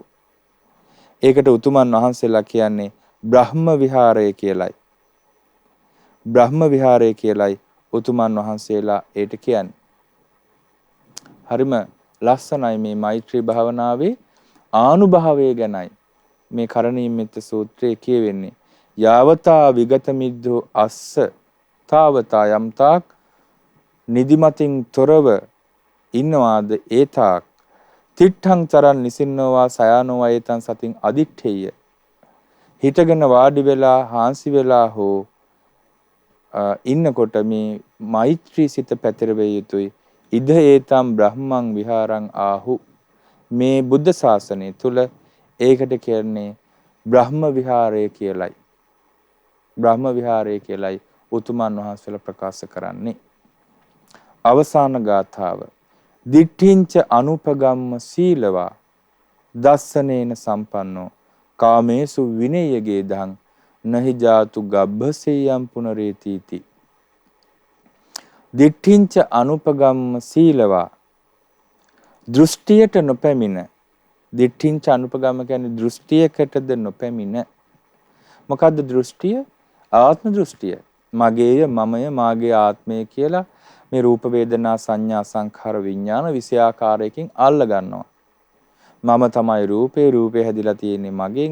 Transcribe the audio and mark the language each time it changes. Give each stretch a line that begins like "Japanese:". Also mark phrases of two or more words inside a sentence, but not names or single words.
Sinhala: ඒකට උතුමන් වහන්සේලා කියන්නේ බ්‍රහ්ම විහාරය කියලයි. බ්‍රහ්ම විහාරය කියලයි උතුමන් වහන්සේලා ඒට කියන්නේ. හරිම ලස්සනයි මේ මෛත්‍රී භාවනාවේ ආනුභාවය ගැනයි මේ කරණීයමෙත්ත සූත්‍රයේ කියවෙන්නේ.
Pali: යාවතා විගත මිද්දෝ අස්ස තාවතා
Sinhala: යම්තාක් නිදිමතින් තොරව ඉන්නවාද ඒතාක්
Pali: තිට්ඨං චරන් නිසින්නෝවා සයානෝවා ඒතං සතින් අදිට්ඨේය.
Sinhala: හිටගෙන වාඩි වෙලා හාන්සි වෙලා හෝ ඉන්නකොට මේ මෛත්‍රී සිත පැතිරවිය යුතුයි.
Pali: ඉද ඒතම් බ්‍රහ්මං විහාරං ආහු.
Sinhala: මේ බුද්ධ ශාසනය තුල ඒකට කියන්නේ බ්‍රහ්ම විහාරය කියලයි. බ්‍රහ්ම විහාරය කියලයි උතුමන් වහන්සේලා ප්‍රකාශ කරන්නේ. අවසාන ගාථාව.
Pali: දිට්ඨිංච අනුපගම්ම සීලවා දස්සනේන සම්පන්නෝ කාමේසු විනයගේ දහං නහි ජාතු ගබ්බසෙයම් පුනරේතිති. දිට්ඨිංච අනුපගම්ම සීලවා
Sinhala: දෘෂ්ටියට නොපැමිණ.
Pali: දිට්ඨිංච අනුපගම්ම
Sinhala: කියන්නේ දෘෂ්ටියකටද නොපැමිණ. මොකද්ද දෘෂ්ටිය? ආත්ම දෘෂ්ටිය. මගේය, මමය, මාගේ ආත්මය කියලා මේ රූප වේදනා සංඥා සංඛාර විඥාන විෂයාකාරයකින් අල්ල ගන්නවා. මම තමයි රූපේ, රූපේ හැදිලා තියෙන්නේ මගෙන්.